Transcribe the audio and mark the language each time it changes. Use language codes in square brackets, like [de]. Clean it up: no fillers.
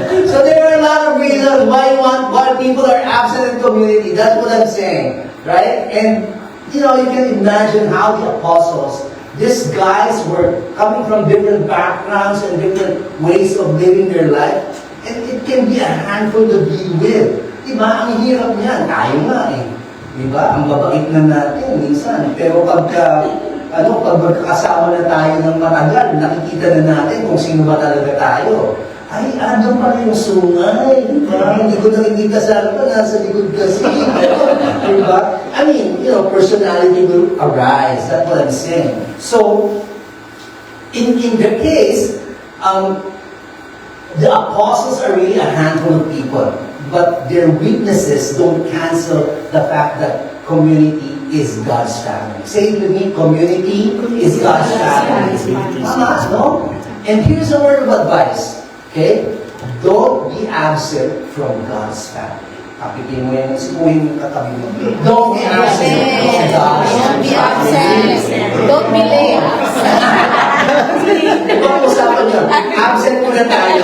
[en] So there are a lot of reasons why people are absent in community. That's what I'm saying, right? And you know, you can imagine how the apostles, these guys were coming from different backgrounds and different ways of living their life. And it can be a handful to deal with. [tl] Diba? Ang hirap niyan. Tayo nga eh. Diba? Ang babait na natin minsan. Pero pag magkakasama na tayo ng matagal, nakikita na natin kung sino ba talaga tayo. Ay, andun pala yung sungay. Diba? Hindi ko nakikita sa pa, nasa likod kasi. Diba? [en] I mean, you know, personality will arise. That's what I'm saying. So, in the case, the apostles are really a handful of people, but their weaknesses don't cancel the fact that community is God's family. Say it with me, community is God's family. [tl] Tama, no? [en] And here's a word of advice, okay? Don't be absent from God's family. [tl] Kapitin mo yan, sipuhin yung katabi mo. [en] Don't be absent from God's Don't be family. absent. Don't be late. [tl] Pag-usapan nyo, absent muna tayo.